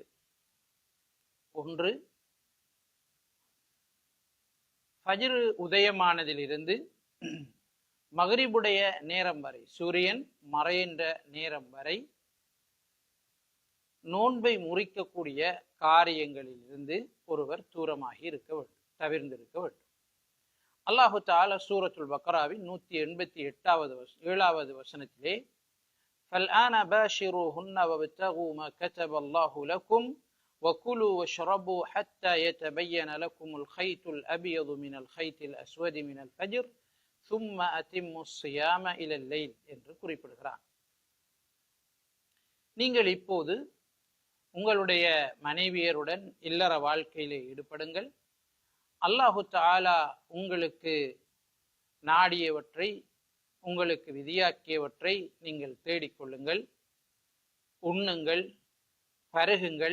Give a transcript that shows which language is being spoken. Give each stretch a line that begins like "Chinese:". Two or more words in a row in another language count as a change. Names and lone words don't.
Tamil: ஒன்று, ஃபஜ்ரு உதயமானதிலிருந்து மக்ரிபுடைய நேரம் வரை, சூரியன் மறைகின்ற நேரம் வரை நோன்பை முறிக்கக்கூடிய காரியங்களிலிருந்து ஒருவர் தூரமாகி இருக்க வேண்டும், தவிர்ந்திருக்க வேண்டும். அல்லாஹு தஆலா சூரத்துல் பக்ராவின் 188வது வசனத்திலே
Arabic: فَالْآنَ بَاشِرُوهُنَّ وَابْتَغُوا مَا كَتَبَ اللَّهُ لَكُمْ وَكُلُوا وَاشْرَبُوا حَتَّى يَتَبَيَّنَ لَكُمُ الْخَيْطُ الْأَبْيَضُ مِنَ الْخَيْطِ الْأَسْوَدِ مِنَ الْفَجْرِ ثُمَّ أَتِمُّوا الصِّيَامَ إِلَى اللَّيْلِ
Tamil: என்று குறிப்பிடுகிறார். நீங்கள் இப்போது உங்களுடைய மனைவியருடன் இல்லற வாழ்க்கையிலே ஈடுபடுங்கள்.
Arabic: الله تعالى
Tamil: உங்களுக்கு நாடியவற்றை, உங்களுக்கு விதியாக்கியவற்றை நீங்கள் தேடிக்கொள்ளுங்கள், உண்ணுங்கள், பருகுங்கள்.